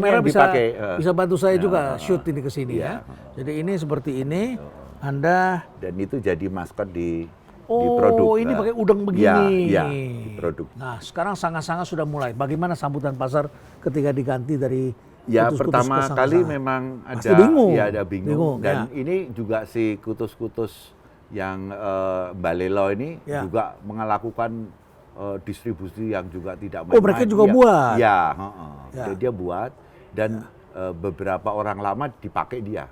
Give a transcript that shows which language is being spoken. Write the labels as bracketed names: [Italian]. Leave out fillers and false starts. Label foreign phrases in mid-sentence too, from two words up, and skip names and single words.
[Indonesian] kamera bisa bantu saya ya, juga shoot ini ke sini ya. Jadi ini seperti ini, Anda... Dan itu jadi maskot di produk. Oh, ini pakai udeng begini. Iya, di produk. Nah, sekarang sanga-sanga sudah mulai. Bagaimana sambutan pasar ketika diganti dari ya, kutus-kutus pertama ke kali sanga-sanga? memang Pasti bingung. Ya, ada bingung. Dan ya. ini juga si kutus-kutus yang Mbak Lelo ini juga melakukan distribusi yang juga tidak main-main. Oh, mereka juga buat? Ya. Dia buat dan beberapa orang lama dipakai dia.